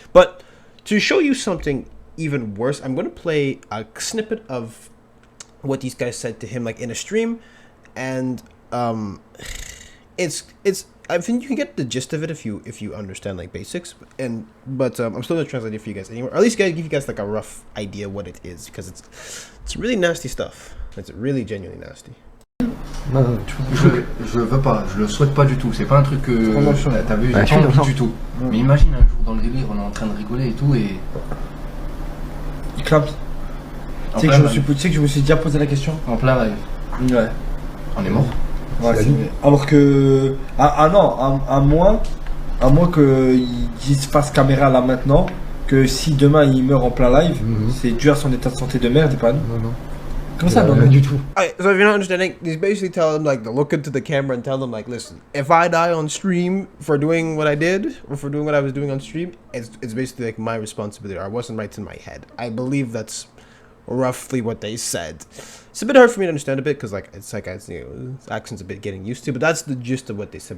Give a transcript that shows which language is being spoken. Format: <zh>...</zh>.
<en>But to show you something even worse, I'm going to play a snippet of what these guys said to him, like, in a stream. And it's I think you can get the gist of it if you understand, like, basics. But I'm still gonna translate it for you guys anyway, or at least give you guys like a rough idea what it is, because it's really nasty stuff. It's really genuinely nasty.</en> <fr>Non, je veux pas, je le souhaite pas du tout. C'est pas un truc que t'as vu, j'ai pas envie du tout. Mais imagine un jour dans le délire, on est en train de rigoler et tout et. Il clappe. Tu sais que je me suis déjà posé la question. En plein live. Ouais. On est mort. Ouais, alors que à moins qu'il se fasse caméra là maintenant, que si demain il meurt en plein live, c'est dû à son état de santé de merde et pas nous. Non. Comme ça, non, du tout.</fr> <en>Alright, so if you're not understanding, he's basically telling them, like, to look into the camera and tell them, like, listen, if I die on stream for doing what I did, or for doing what I was doing on stream, it's basically like my responsibility, or it wasn't right in my head. I believe that's roughly what they said. It's a bit hard for me to understand a bit, because, like, it's you know, his accent's a bit getting used to, but that's the gist of what they said.</en>